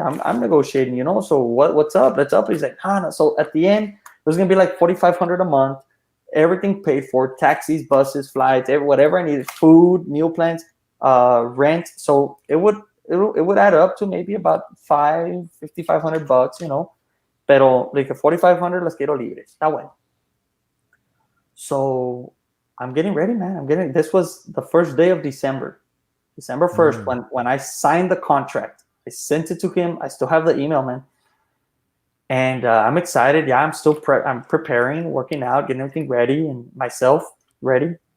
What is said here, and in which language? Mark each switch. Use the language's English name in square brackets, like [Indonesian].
[English] I'm negotiating, you know. So what's up? Let's up. He's like, no. So at the end, it was gonna be like $4,500 a month, everything paid for, taxis, buses, flights, whatever I needed, food, meal plans, rent. So it would add up to maybe about $5,500, you know. [Spanish] Pero [English] like [Spanish] 4,500 las quiero libres. Está bueno. [English] So I'm getting ready, man. This was the first day of December 1st, when I signed the contract. I sent it to him. I still have the email, man. And I'm excited. Yeah, I'm still I'm preparing, working out, getting everything ready, and myself ready.